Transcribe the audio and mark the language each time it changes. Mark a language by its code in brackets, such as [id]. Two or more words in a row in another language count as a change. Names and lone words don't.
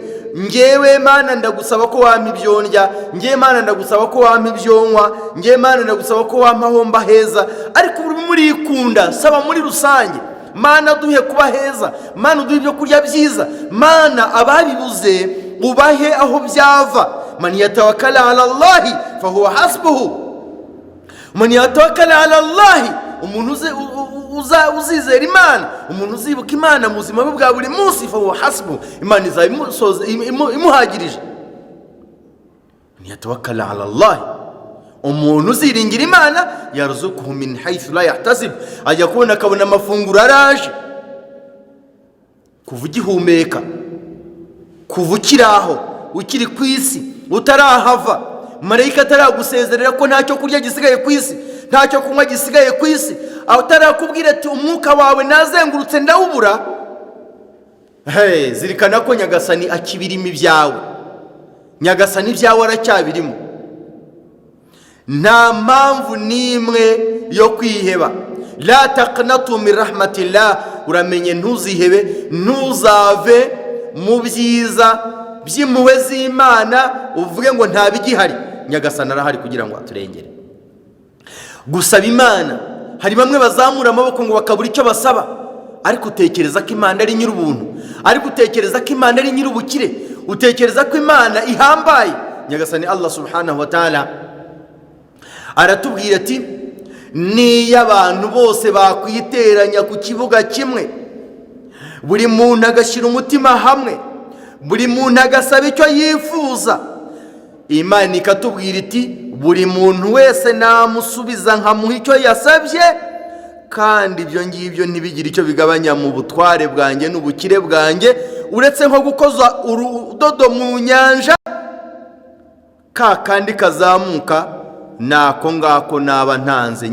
[rw] Ngewe Mana ndagusaba ko wampa ibyo ndya, ngewe Mana ndagusaba ko wampa ibyo nywa, ngewe Mana ndagusaba ko wampa aho mba heza. Ariko buri muri ikunda saba muri rusange. Mana duhe kuba heza, Mana duhe ibyo kurya byiza, Mana ababibuze ubahe aho byava. [ar] من يتوكل على الله فهو حسبه. من يتوكل على الله, [rw] umuntu uzizera Imana, umuntu uzibuka Imana mu buzima bwe bwa buri munsi, [ar] فهو حسبه, [rw] Imana izabimuhagirije. [ar] من يتوكل على الله [rw] umuntu uziringira Imana [ar] يرزقه من حيث لا يحتسب, [rw] ajya kubona akabona amafunguro araje, kuva ugihumeka, kuva ukiraho, ukiri ku isi, utarahava, marayika ataragusezerera ko ntacyo kurya gisigaye ku isi, ntacyo kunywa gisigaye ku isi, aho utarakubwira ati umwuka wawe nazengurutse ndawubura. Zirikana ko Nyagasani akibirimo ibyawe, Nyagasani ibyawe aracyabirimo. Nta mpamvu n'imwe yo kwiheba. [ar] لا تقنطوا من رحمة الله, [rw] uramenye ntuzihebe, ntuzave mu byiza by'impuhwe z'Imana uvuge ngo nta bigihari. Nyagasani arahari kugira ngo aturengere. Gusaba Imana, hari bamwe bazamura amaboko ngo bakabura icyo basaba, ariko utekereza ko Imana ari nyir'ubuntu, ariko utekereza ko Imana ari nyir'ubukire, utekereza ko Imana ihambaye. Nyagasani Allah [ar] سبحانه وتعالى [rw] aratubwira ati, niyo abantu bose bakwiteranya ku kibuga kimwe, buri muntu agashyira umutima hamwe, buri muntu agasaba icyo yifuza, Imana ikatubwira iti buri muntu wese namusubiza nkamuha icyo yasabye, kandi ibyo ngibyo ntibigire icyo bigabanya mu butware bwanjye n'ubukire bwanjye, uretse nko gukoza urudodo mu nyanja, ka kandi kazamuka nako ngako naba ntanze.